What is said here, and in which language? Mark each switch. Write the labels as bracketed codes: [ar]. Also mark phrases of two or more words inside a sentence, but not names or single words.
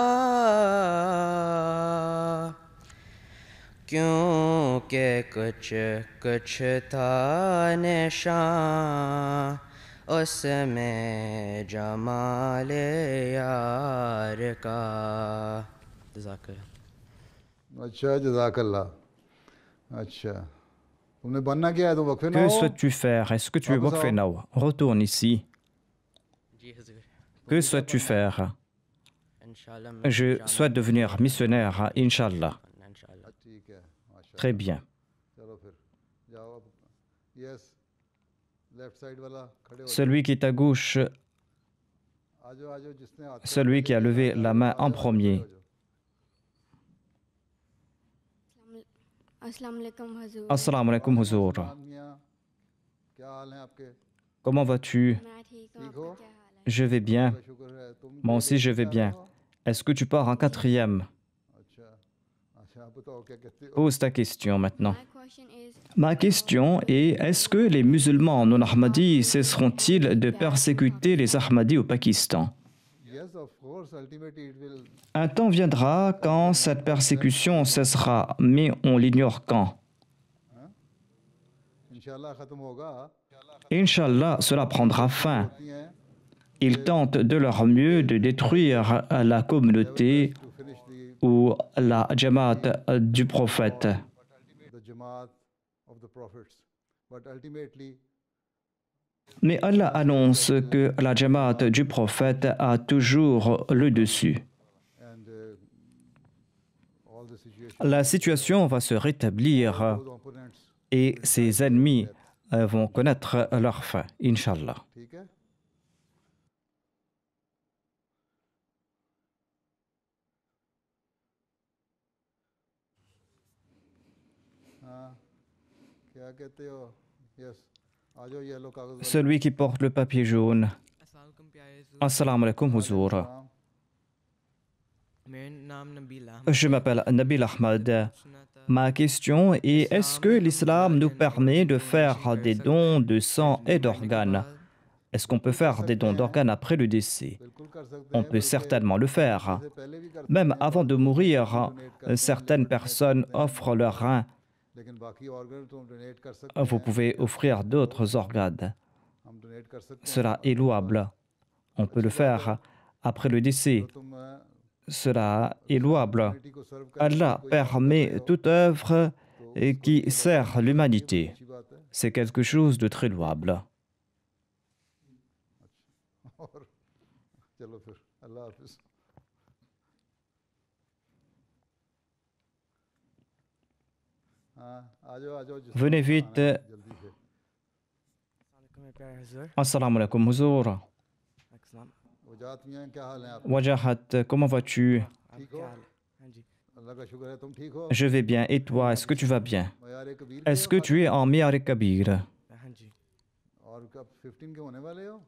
[ur] کیونکہ کچھ کچھ تھا نشان اس میں جمالِ یار کا جزاک اللہ. اچھا جزاک اللہ اچھا تم نے بننا کیا ہے تم وقفِ نو [fr] Que [ur] ہو [fr] souhaites-tu faire? Est-ce que tu es Wakfenao? Retourne ici. [ur] جی حضور [fr] Que souhaites-tu faire? [ur] ان شاء اللہ میں [fr] Je souhaite devenir missionnaire, Inch'Allah. [ur] ان شاء اللہ. ٹھیک ہے ماشا [fr] Très bien. [ur] چلو پھر جاؤ اب یس [en] left side [ur] والا کھڑے ہو [fr] Celui qui est à gauche, [ur] آ جاؤ جس نے ہاتھ [fr] celui qui a levé la main en premier. [ur] السلام علیکم حضور [fr] Assalamu alaikum, Huzour. [ur] میاں کیا حال ہے آپ کے [fr] Comment vas-tu? [ur] میں ٹھیک ہوں ٹھیک ہو آپ کا کیا حال ہے [fr] Je vais bien. [ur] شکر ہے تم [fr] Moi aussi, je vais bien. Est-ce que tu pars en quatrième? [ur] اچھا اچھا آپ بتاؤ کیا کہتے ہو [fr] Pose ta question maintenant. [en] My question is [fr] Ma question est, est-ce que les musulmans non ahmadis cesseront-ils de persécuter les ahmadis au Pakistan? [en] yes of course ultimately it will [fr] Un temps viendra quand cette persécution cessera, mais on l'ignore quand. [ur] ان شاء اللہ ختم ہوگا [fr] Inch'Allah, cela prendra fin. [ur] ہوتی ہیں [fr] Ils tentent de leur mieux de détruire la communauté [en] to finish [fr] ou la jamaat du prophète. [en] the jamaat of the prophets but ultimately [fr] Mais Allah annonce que la jamaat du prophète a toujours le dessus. [en] and all the situation [fr] La situation va se rétablir [en] those opponents [fr] et ses ennemis vont connaître leur fin, Inch'Allah. [ur] ٹھیک ہے ہاں کیا کہتے ہو یس آ جاؤ ییلو کاغذ والے. [fr] Celui qui porte le papier jaune. [ur] السلام پیارے حضور, [fr] Assalamu alaikum, Huzour. [ur] ہاں, میرا نام نبیل احمد [fr] Je m'appelle Nabil Ahmad. [ur] سنا تھا [fr] Ma question est, est-ce que l'islam nous permet de faire des dons de sang et d'organes? Est-ce qu'on peut faire des dons d'organes après le décès? [ur] بالکل کر سکتے [fr] On [ur] ہیں [fr] peut certainement le faire. [ur] اس سے پہلے بھی کر [fr] Même avant de mourir, certaines personnes offrent leurs reins [ur] لیکن باقی organ تو ہم donate کر سکتے [fr] Vous [ur] ہیں, [fr] pouvez offrir d'autres organes. [ur] ہم donate کر سکتے ہیں. [fr] Cela est louable. On peut le faire après le décès. [ur] تو تم [fr] Cela est louable. [ur] community को serve करने की [fr] Allah [ur] کوئی [fr] permet toute œuvre qui sert l'humanité. [ur] اچھی بات ہے. [fr] C'est quelque chose de très louable. [ur] اور چلو پھر اللہ حافظ. ہاں آ جاؤ جس کو [fr] Venez [ur] آنا [fr] vite. [ur] ہے، جلدی سے. السلام میرے پیارے حضور [fr] Assalamu alaikum, huzour. [ur] السلام وجاہت میاں کیا حال ہے آپ? [fr] Wajahat, comment vas-tu? [ur] آپ کیا حال ہے ہاں جی اللہ کا شکر ہے تم ٹھیک ہو? [fr] Je vais bien. Et toi, est-ce que tu vas bien? [ur] معیار کبیر [fr] Est-ce que tu es en Miyar Kabir? [ur] ہاں جی اور کب 15 کے ہونے والے ہو?